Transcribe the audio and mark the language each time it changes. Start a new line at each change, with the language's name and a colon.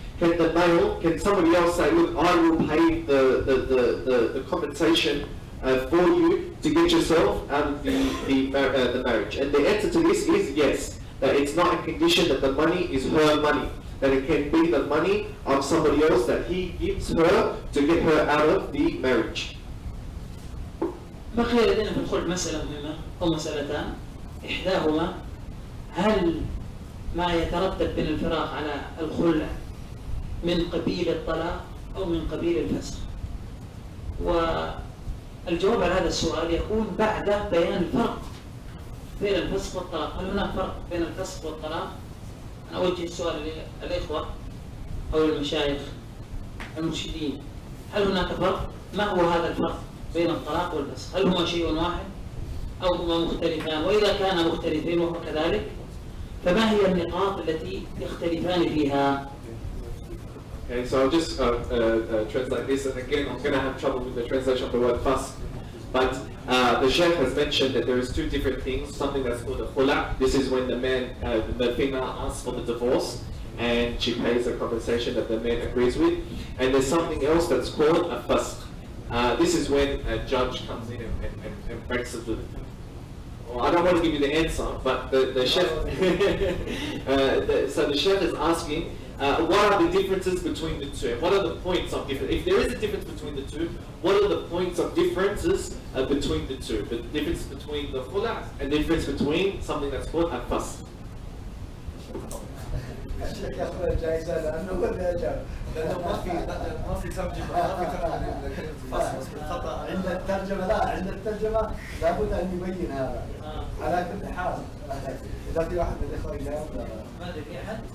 English: Can somebody else say, look, I will pay the compensation for you to get yourself out of the marriage? And the answer to this is yes, that it's not a condition that the money is her money, that it can be the money of somebody else that he gives her to get her out of the marriage.
Arabic: بقي لدينا في الخلع مسألة مهمة أو مسألتان، إحداهما هل ما يترتب من الفراق على الخلع من قبيل الطلاق أو من قبيل الفسخ؟ والجواب على هذا السؤال يكون بعد بيان الفرق بين الفسخ والطلاق. هل هناك فرق بين الفسخ والطلاق؟ أنا أوجه السؤال للإخوة أو المشايخ المرشدين، هل هناك فرق؟ ما هو هذا الفرق بين الطلاق والفسخ؟ هل هما شيء واحد أو هما مختلفان؟ وإذا كانا مختلفين وهو كذلك فما هي النقاط التي يختلفان فيها؟
English: Okay, so I'll just translate this, and again I'm going to have trouble with the translation of the word fas. But the Shaykh has mentioned that there is two different things, something that's called a khula. This is when the female asks for the divorce and she pays a compensation that the man agrees with. And there's something else that's called a fasq. This is when a judge comes in and breaks it. Well, I don't want to give you the answer, but the Shaykh, so the Shaykh is asking, what are the differences between the two? What are the points of difference? If there is a difference between the two, what are the points of differences between the two? The difference between the khula and the difference between something that's called a fasq.
Arabic: الشيخ ياخذ الجائزة لأنه هو اللي أجاب، لأنه ما في ترجمة، ما في ترجمة خطأ عند الترجمة. لا، عند الترجمة لابد أن يبين هذا على كل حال. إذا في واحد من الإخوة يجاوب. ما أدري في أحد؟